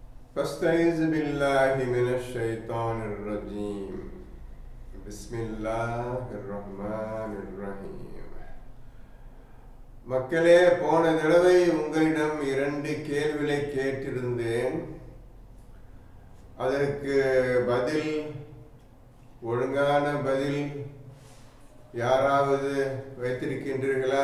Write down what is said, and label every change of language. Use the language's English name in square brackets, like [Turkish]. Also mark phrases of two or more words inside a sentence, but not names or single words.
[Arabic] فاستعيذ بالله من الشيطان الرجيم بسم الله الرحمن الرحيم. [Tamil] மக்களே, போன தடவை உங்களிடம் 2 கேள்விகளை கேட்டிருந்தேன். அதற்கு பதில், ஒழுங்கான பதில் யாராவது வைத்திருக்கின்றீர்களா?